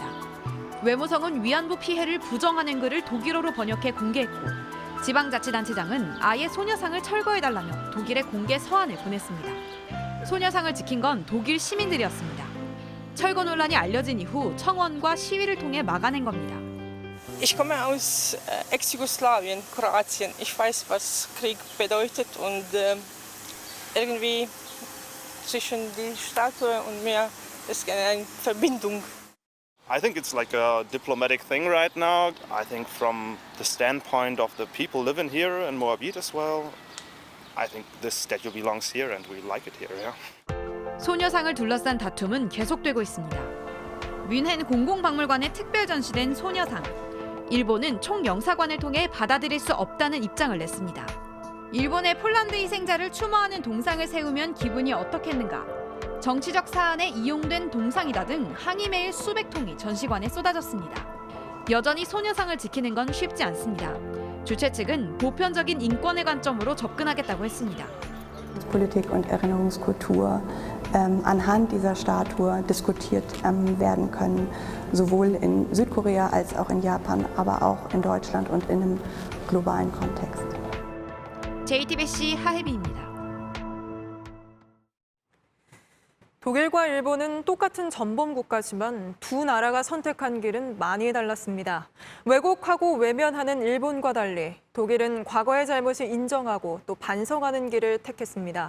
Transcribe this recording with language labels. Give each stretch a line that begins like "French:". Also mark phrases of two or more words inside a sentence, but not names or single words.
Korean: 외무성은 위안부 피해를 부정하는 글을 독일어로 번역해 공개했고 지방자치단체장은 아예 소녀상을 철거해달라며 독일에 공개 서한을 보냈습니다. 소녀상을 지킨 건 독일 시민들이었습니다. 철거 논란이 알려진 이후 청원과 시위를 통해 막아낸 겁니다.
German: Ich komme aus Ex-Jugoslawien, Kroatien. Ich weiß, was Krieg bedeutet und irgendwie zwischen die Statue und mir ist eine Verbindung.
English: I think it's like a diplomatic thing right now. I think from the standpoint of the people living here in Moabit as well, I think this statue belongs here and we like it here, yeah.
Korean: 소녀상을 둘러싼 다툼은 계속되고 있습니다. 뮌헨 공공박물관에 특별 전시된 소녀상. 일본은 총영사관을 통해 받아들일 수 없다는 입장을 냈습니다. 일본의 폴란드 희생자를 추모하는 동상을 세우면 기분이 어떻겠는가? 정치적 사안에 이용된 동상이다 등 항의 메일 수백 통이 전시관에 쏟아졌습니다. 여전히 소녀상을 지키는 건 쉽지 않습니다. 주최 측은 보편적인 인권의 관점으로 접근하겠다고 했습니다.
German: Politik und Erinnerungskultur anhand dieser Statue diskutiert werden können, sowohl in Südkorea als auch in Japan, aber auch in Deutschland und in einem globalen Kontext.
Korean: JTBC 하혜빈입니다. 독일과 일본은 똑같은 전범 국가지만 두 나라가 선택한 길은 많이 달랐습니다. 왜곡하고 외면하는 일본과 달리 독일은 과거의 잘못을 인정하고 또 반성하는 길을 택했습니다.